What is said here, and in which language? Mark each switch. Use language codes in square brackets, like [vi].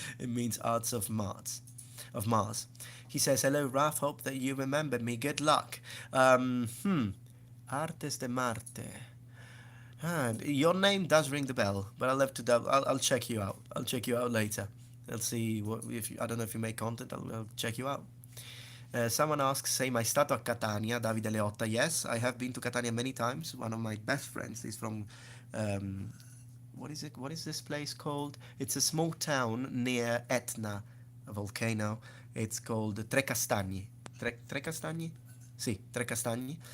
[en] It means Arts of Mars. He says, hello, Raf. Hope that you remembered me. Good luck. Artes de Marte. Your name does ring the bell, but I'll have to I'll check you out. I'll check you out later. I'll see I don't know if you make content. I'll check you out. Someone asks, [it] sei mai stato a Catania? [en] Davide Leotta. Yes, I have been to Catania many times. One of my best friends is from, what is it? What is this place called? It's a small town near Etna, a volcano. It's called Trecastagni. Trecastagni? Sì, Trecastagni.